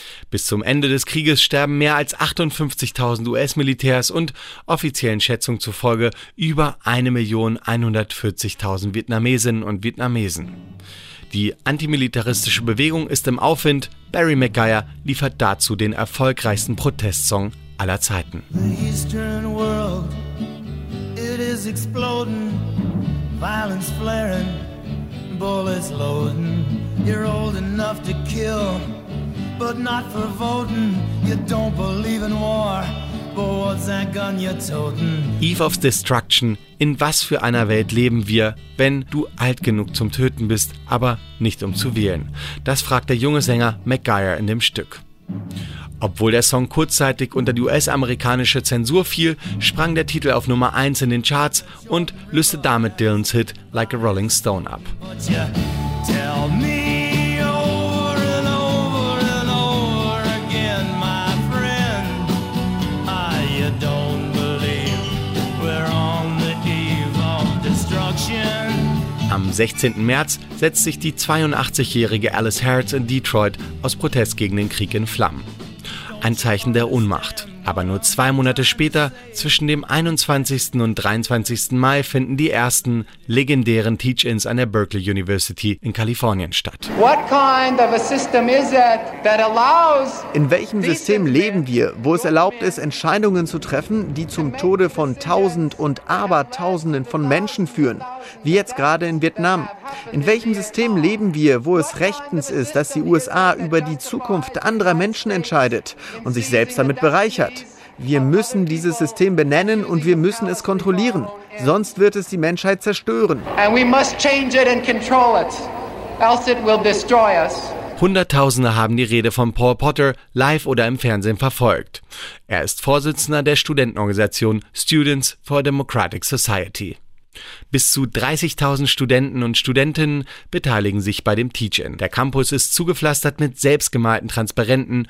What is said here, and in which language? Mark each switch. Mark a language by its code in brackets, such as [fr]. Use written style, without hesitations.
[de] Bis zum Ende des Krieges sterben mehr als 58.000 US-Militärs und offiziellen Schätzungen zufolge über 1.140.000 Vietnamesinnen und Vietnamesen. Die antimilitaristische Bewegung ist im Aufwind. Barry McGuire liefert dazu den erfolgreichsten Protestsong aller Zeiten. [en] The Eastern world, it is exploding, violence flaring, bullets loading, you're old enough to kill. But not for voting, you don't believe in war. But what's that gun you're toting? Eve of Destruction. [de] In was für einer Welt leben wir, wenn du alt genug zum Töten bist, aber nicht um zu wählen? Das fragt der junge Sänger McGuire in dem Stück. Obwohl der Song kurzzeitig unter die US-amerikanische Zensur fiel, sprang der Titel auf Nummer 1 in den Charts und löste damit Dylans Hit Like a Rolling Stone ab. Am 16. März setzt sich die 82-jährige Alice Harris in Detroit aus Protest gegen den Krieg in Flammen. Ein Zeichen der Ohnmacht. Aber nur zwei Monate später, zwischen dem 21. und 23. Mai, finden die ersten legendären Teach-ins an der Berkeley University in Kalifornien statt. [en] What kind of a system is it that allows? [de] In welchem System leben wir, wo es erlaubt ist, Entscheidungen zu treffen, die zum Tode von Tausend und Abertausenden von Menschen führen, wie jetzt gerade in Vietnam? In welchem System leben wir, wo es rechtens ist, dass die USA über die Zukunft anderer Menschen entscheidet und sich selbst damit bereichert? Wir müssen dieses System benennen und wir müssen es kontrollieren. Sonst wird es die Menschheit zerstören. [en] And we must change it and control it, else it will destroy us. [de] Hunderttausende haben die Rede von Paul Potter live oder im Fernsehen verfolgt. Er ist Vorsitzender der Studentenorganisation Students for a Democratic Society. Bis zu 30.000 Studenten und Studentinnen beteiligen sich bei dem Teach-In. Der Campus ist zugepflastert mit selbstgemalten Transparenten.